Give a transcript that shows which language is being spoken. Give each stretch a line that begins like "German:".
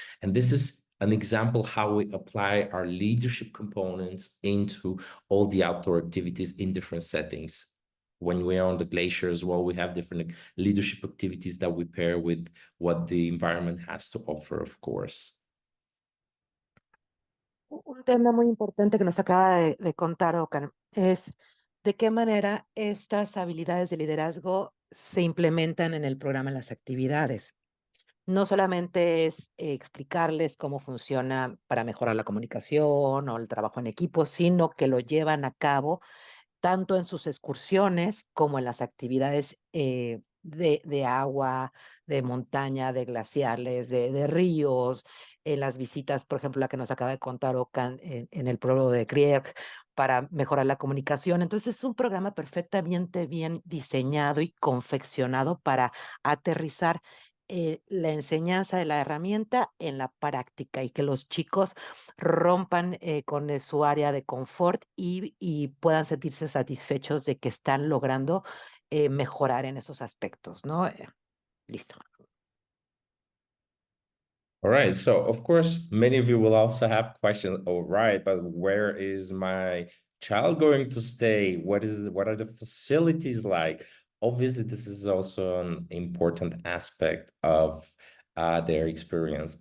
English: And this is an example how we apply our leadership components into all the outdoor activities in different settings. When we are on the glacier as well, we have different leadership activities that we pair with what the environment has to offer, of course.
Spanish: Un tema muy importante que nos acaba de contar Okan es de qué manera estas habilidades de liderazgo se implementan en el programa, en las actividades. No solamente es explicarles cómo funciona para mejorar la comunicación o el trabajo en equipo, sino que lo llevan a cabo tanto en sus excursiones como en las actividades de agua, de montaña, de glaciales, de ríos, en las visitas, por ejemplo, la que nos acaba de contar Okan en el pueblo de Crier para mejorar la comunicación. Entonces es un programa perfectamente bien diseñado y confeccionado para aterrizar la enseñanza de la herramienta en la práctica y que los chicos rompan con su área de confort y puedan sentirse satisfechos de que están logrando mejorar en esos aspectos, ¿no? Listo.
English: All right. So, of course, many of you will also have questions. All right, but where is my child going to stay? What are the facilities like? Obviously, this is also an important aspect of their experience.